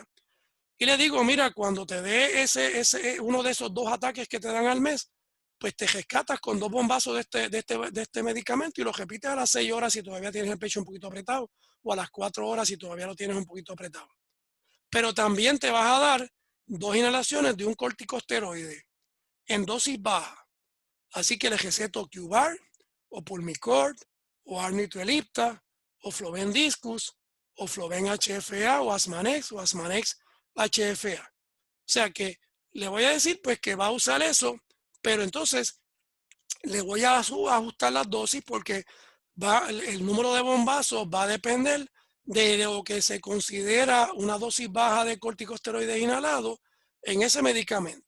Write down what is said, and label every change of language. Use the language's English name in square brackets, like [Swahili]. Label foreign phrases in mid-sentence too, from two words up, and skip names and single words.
[Spanish] Y le digo, mira, cuando te dé uno de esos 2 ataques que te dan al mes, pues te rescatas con 2 bombazos de este medicamento y lo repites a las 6 horas si todavía tienes el pecho un poquito apretado, o a las 4 horas si todavía lo tienes un poquito apretado. Pero también te vas a dar 2 inhalaciones de un corticosteroide en dosis baja. Así que le receto Q-Bar, o Pulmicort, o Arnitrelipta, o Floven Discus, o Floven HFA, o Asmanex HFA. O sea que le voy a decir pues que va a usar eso, pero entonces le voy a ajustar las dosis, porque el número de bombazos va a depender de lo que se considera una dosis baja de corticosteroides inhalados en ese medicamento.